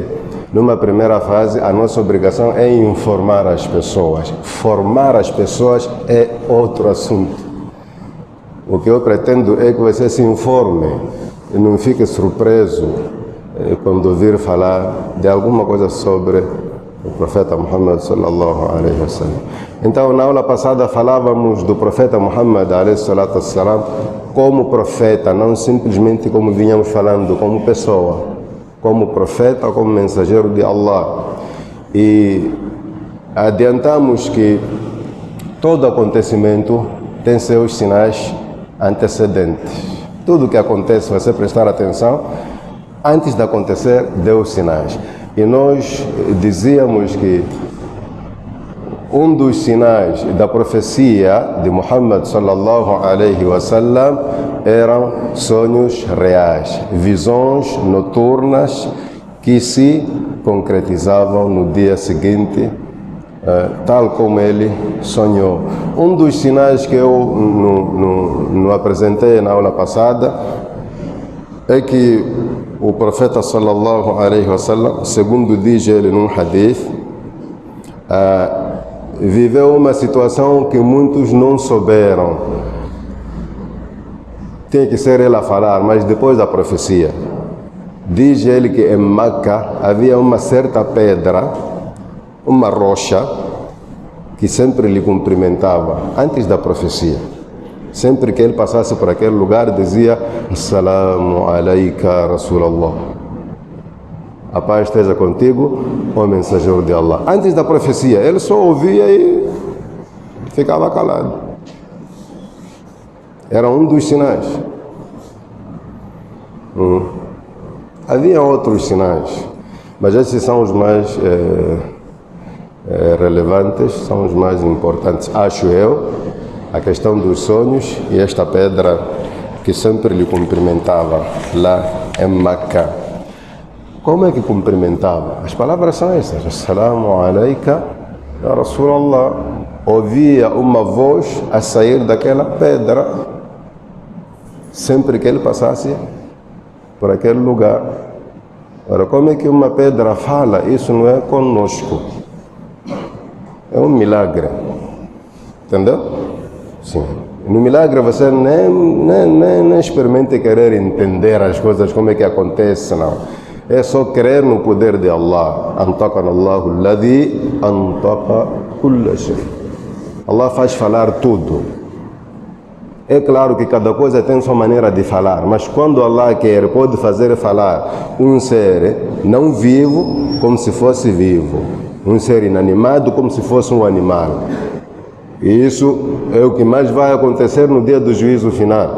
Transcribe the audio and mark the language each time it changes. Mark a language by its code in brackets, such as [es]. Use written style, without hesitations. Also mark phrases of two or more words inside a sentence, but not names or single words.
[pt] Numa primeira fase, a nossa obrigação é informar as pessoas. Formar as pessoas é outro assunto. O que eu pretendo é que você se informe e não fique surpreso quando ouvir falar de alguma coisa sobre o profeta Muhammad [ar] صلى الله عليه وسلم. [pt] Então, na aula passada falávamos do profeta Muhammad [ar] عليه الصلاة والسلام [pt] como profeta, não simplesmente como vinhamos falando, como pessoa. Como profeta, como mensageiro de Allah. E adiantamos que todo acontecimento tem seus sinais antecedentes. Tudo que acontece, você prestar atenção, antes de acontecer, deu sinais. E nós dizíamos que um dos sinais da profecia de Muhammad [ar] صلى الله عليه وسلم [pt] eram sonhos reais, visões noturnas que se concretizavam no dia seguinte, tal como ele sonhou. Um dos sinais que eu não apresentei na aula passada é que o profeta [ar] صلى الله عليه وسلم, [pt] segundo diz ele num hadith, viveu uma situação que muitos não souberam. Tem que ser ele a falar, mas depois da profecia. Diz ele que em Meca havia uma certa pedra, uma rocha, que sempre lhe cumprimentava, antes da profecia. Sempre que ele passasse por aquele lugar, dizia: [ar] السلام عليك رسول الله. [pt] A paz esteja contigo, ó mensageiro de Allah. Antes da profecia, ele só ouvia e ficava calado. Era um dos sinais. Havia outros sinais, mas esses são os mais relevantes, são os mais importantes, acho eu. A questão dos sonhos e esta pedra que sempre lhe cumprimentava lá em Meca. Como é que cumprimentava? As palavras são essas: [ar] السلام عليك يا رسول الله. [pt] Ouvia uma voz a sair daquela pedra sempre que ele passasse por aquele lugar. Ora, como é que uma pedra fala? Isso não é conosco. É um milagre. Entendeu? Sim. No milagre você nem experimenta querer entender as coisas, como é que acontece, não. É só crer no poder de Allah. [ar] أنطقنا الله الذي أنطق كل شيء. [pt] Allah faz falar tudo. É claro que cada coisa tem sua maneira de falar, mas quando Allah quer, pode fazer falar um ser não vivo como se fosse vivo, um ser inanimado como se fosse um animal. E isso é o que mais vai acontecer no dia do juízo final.